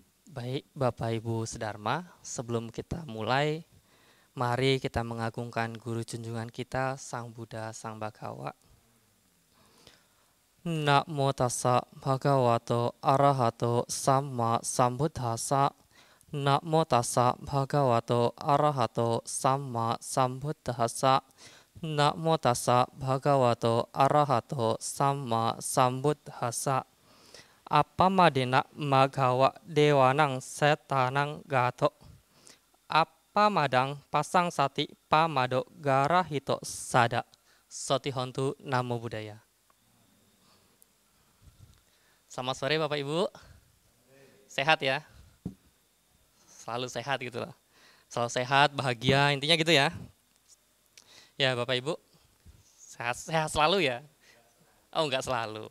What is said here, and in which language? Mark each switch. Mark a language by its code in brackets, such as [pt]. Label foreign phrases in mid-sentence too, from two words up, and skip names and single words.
[id] Baik, Bapak Ibu Sedharma, sebelum kita mulai, mari kita mengagungkan guru junjungan kita, Sang Buddha, Sang Bhagawa. [pi] Namo tassa bhagavato arahato samma sambuddhassa. Namo tassa bhagavato arahato samma sambuddhassa. Namo tassa bhagavato arahato samma sambuddhassa. Appamadena magawa dewanang setanang gato. Appamadang pasang sati pamado garahito sada. Sotihontu Namo Buddhaya. [id] Selamat sore Bapak Ibu. Sehat ya? Selalu sehat gitu loh. Selalu sehat, bahagia, intinya gitu ya. Ya Bapak Ibu, sehat selalu ya? Oh enggak selalu.